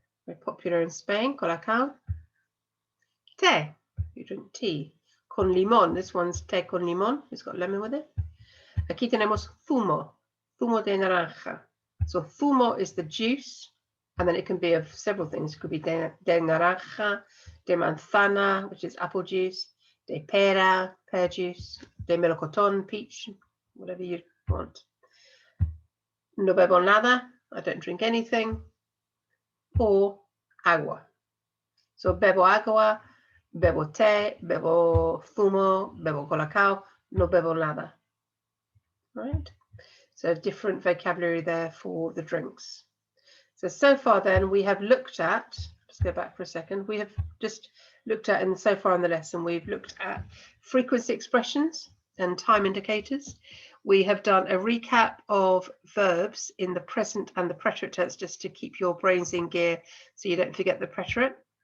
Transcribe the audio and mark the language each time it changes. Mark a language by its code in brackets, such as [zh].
[en] very popular in Spain, colacao. Té, you drink tea. [es] Con limón, [en] this one's [es] té con limón, [en] it's got lemon with it. [es] Aquí tenemos zumo, zumo de naranja. [en] So zumo is the juice, and then it can be of several things. It could be [es] de naranja, de manzana, [en] which is apple juice, [es] de pera, [en] pear juice, [es] de melocotón, [en] peach, whatever you want. [es] No bebo nada, [en] I don't drink anything. Or agua. [es] So bebo agua, bebo té, bebo zumo, bebo colacao, no bebo nada. [en] Right? So different vocabulary there for the drinks. So far then we have looked at, let's go back for a second, we have just looked at, and so far in the lesson we've looked at frequency expressions and time indicators. We have done a recap of verbs in the present and the preterite tense, just to keep your brains in gear so you don't forget the preterite.